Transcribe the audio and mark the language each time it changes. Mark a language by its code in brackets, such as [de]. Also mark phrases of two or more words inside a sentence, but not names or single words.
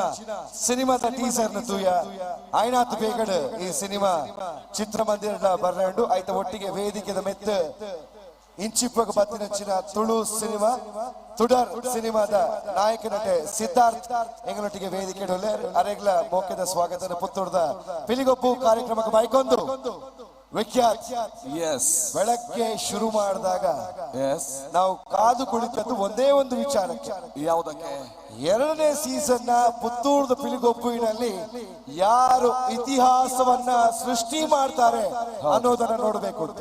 [tcy] ಸಿನಿಮಾದ ಟೀಸರ್ ನ ತೂಯ ಆಯ್ನಾತ್ ಬೇಗಡ್ ಈ ಸಿನಿಮಾ ಚಿತ್ರಮಂದಿರ ಬರ್ರಂಡು ಆಯ್ತ ಒಟ್ಟಿಗೆ ವೇದಿಕೆದ ಮೆತ್ತ ಇಂಚಿಪ್ಪಗ ಬತ್ತಿನಂಚಿನ ತುಳು ಸಿನಿಮಾ ತುಡರ್ ಸಿನಿಮಾದ ನಾಯಕ ನಟ ಸಿದ್ಧಾರ್ಥ್ ಎಂಗಳೊಟ್ಟಿಗೆ ವೇದಿಕೆ ಅರೆಗ್ಲ ಮೋಕೆದ ಸ್ವಾಗತದ ಪುತ್ತೂರ್ದ ಪಿಲಿಗೊಪ್ಪು ಕಾರ್ಯಕ್ರಮಕ್ಕೆ ಬೈಕೊಂದು ವಿಖ್ಯಾತ್. [kn] ಬೆಳಗ್ಗೆ ಶುರು ಮಾಡಿದಾಗ ನಾವು ಕಾದು ಕುಳಿತದ್ದು ಒಂದೇ ಒಂದು ವಿಚಾರಕ್ಕೆ, ಯಾವುದಕ್ಕೆ? 2ನೇ ಸೀಸನ್ ನ ಪುತ್ತೂರ್ದ ಪಿಲಿಗೊಪ್ಪುವಿನಲ್ಲಿ ಯಾರು ಇತಿಹಾಸವನ್ನ ಸೃಷ್ಟಿ ಮಾಡ್ತಾರೆ ಅನ್ನೋದನ್ನ ನೋಡ್ಬೇಕು ಅಂತ.